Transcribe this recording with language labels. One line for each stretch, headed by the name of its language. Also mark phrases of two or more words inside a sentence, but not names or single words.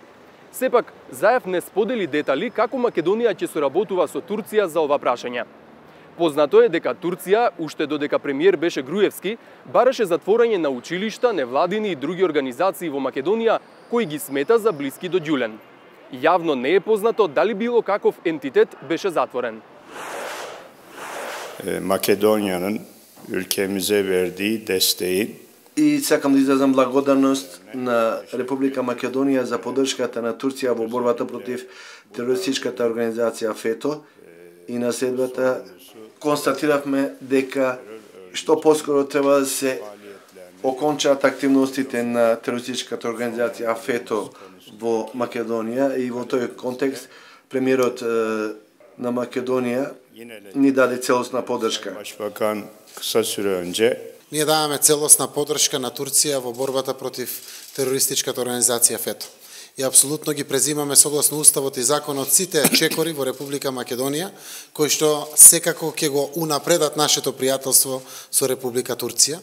Macedonian: Сепак, Заев не сподели детали како Македонија ќе соработува со Турција за ова прашање. Познато е дека Турција, уште додека премиер беше Груевски, бараше затворање на училишта, невладини и други организации во Македонија кои ги смета за блиски до Гюлен. Јавно не е познато дали било каков ентитет беше затворен.
Turkish: Makedonya'nın ülkemize verdiği desteğin
Macedonian: И сакам да изразам благодарност на Република Македонија за поддршката на Турција во борбата против терористичката организација ФЕТО и на следбата констатиравме дека што поскоро треба да се окончаат активностите на терористичката организација ФЕТО во Македонија и во тој контекст премиерот на Македонија ни даде целосна поддршка.
Turkish: Başbakan kısa süre önce
Macedonian: Ние даваме целосна поддршка на Турција во борбата против терористичката организација ФЕТО. И апсолутно ги презимаме согласно уставот и законот сите чекори во Република Македонија, кои што секако ќе го унапредат нашето пријателство со Република Турција.